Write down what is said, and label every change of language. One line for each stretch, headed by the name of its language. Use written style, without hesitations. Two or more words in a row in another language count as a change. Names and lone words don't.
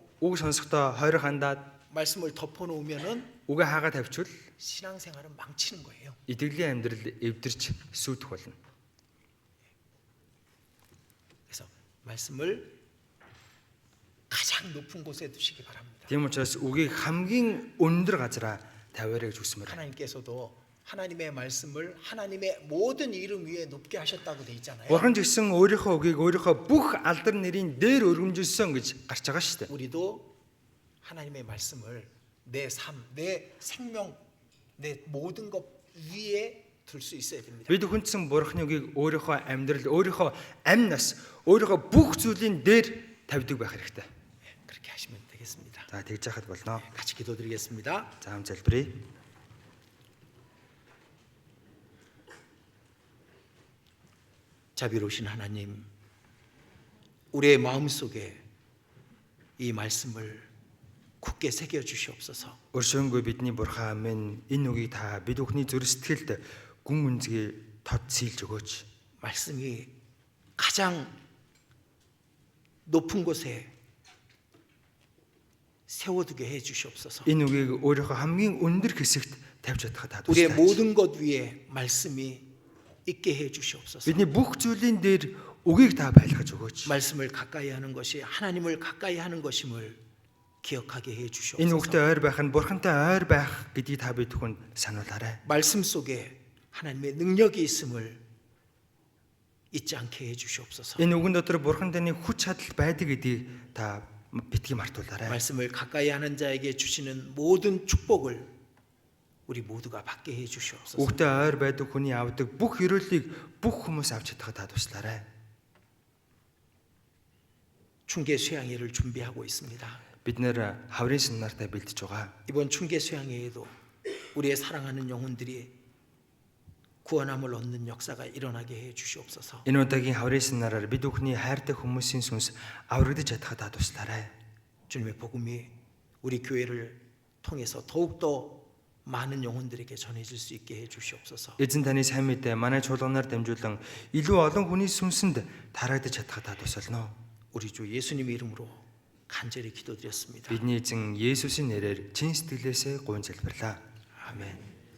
Mongolian: үг сонсохдоо хойрох хандаад
Korean: 말씀을 덮어놓으면은
Mongolian: үгээ хаагаа тавьчвал
Korean: 신앙생활은 망치는 거예요.
Mongolian: итгэлийн амьдрал эвдэрч сүйдэх болно.
Korean: 그래서 말씀을 가장 높은 곳에 두시기 바랍니다.
Mongolian: Тийм учраас үгийг хамгийн өндөр газараа тавиарай гэж хүсмээр байна.
Korean: 하나님께서도 하나님의 말씀을 하나님의 모든 이름 위에 높게 하셨다고 돼 있잖아요.
Mongolian: Бурхан ч гэсэн өөрийнхөө үгийг өөрийнхөө бүх алдар нэрийн дээр өргөмжилсөн гэж гарч байгаа шүү дээ.
Korean: 우리도 하나님의 말씀을 내 삶, 내 생명, 내 모든 것 위에 둘 수 있어야 됩니다.
Mongolian: Бид хүндсэн Бурханы үгийг өөрийнхөө амьдрал, өөрийнхөө амь нас, өөрийнхөө бүх зүйлийн дээр тавьдаг байх хэрэгтэй.
Korean: 그렇게 하시면 되겠습니다.
Mongolian: За тэгж яхад болно.
Korean: 같이 기도드리겠습니다.
Mongolian: За хамт залбирая.
Korean: 자비로우신 하나님, 우리의 마음속에 이 말씀을 굳게 새겨 주시옵소서.
Mongolian: Өршөөнгүй бидний Бурхан минь энэ үгийг та бид бүхний зүрх сэтгэлд гүн үнзгийг тод сийлж өгөөч.
Korean: 말씀이 가장 높은 곳에 세워두게 해 주시옵소서.
Mongolian: Энэ үгийг өөрийнхөө хамгийн өндөр хэсэгт тавьж чадхад та
Korean: 우리의
Mongolian: туслаач.
Korean: 모든 것 위에 말씀이 있게 해 주시옵소서.
Mongolian: Бидний бүх зүйлийн дээр үгийг та байлгаж өгөөч.
Korean: 말씀을 가까이 하는 것이 하나님을 가까이 하는 것임을 기억하게 해
Mongolian: Энэ
Korean: 주시옵소서.
Mongolian: үгтэй ойр байх нь Бурхантай ойр байх гэдгийг та бид бүхэн сануулаарай.
Korean: 말씀 속에 하나님의 능력이 있음을 잊지 않게 해 주시옵소서.
Mongolian: Энэ үгэн дотор Бурхан таны хүч чадал байдаг гэдгийг та битгий мартуулаарай.
Korean: 말씀을 가까이 하는 자에게 주시는 모든 축복을 우리 모두가 받게 해 주시옵소서.
Mongolian: Үгтэй ойр байдаг хүний авдаг бүх ёроолыг бүх хүмүүс авч чадхад та туслаарай.
Korean: 충계 수양회를 준비하고 있습니다.
Mongolian: Бид нэр хаврын семинартай бэлдэж байгаа.
Korean: 이번 충계 수양회에도 우리의 사랑하는 영혼들이 구원함을 얻는 역사가 일어나게 해 주시옵소서.
Mongolian: Энэ удаагийн хаврын семинараар бид бүхний хайртай хүмүүсийн сүнс аврагдаж чадхад та туслаарай.
Korean: 주님의 복음이 우리 교회를 통해서 더욱더 많은 영혼들에게 전해질 수 있게 해 주시옵소서.
Mongolian: Эзэн таны сайн мэдээ манай чуулганаар дамжуулан илүү олон хүний сүнсэнд тараагдаж чадхад та тусална.
Korean: 우리 주 예수님의 이름으로 간절히 기도드렸습니다.
Mongolian: Бидний эзэн Есүсийн нэрээр чин сэтгэлээсээ гуйн залбирлаа.
Korean: 아멘.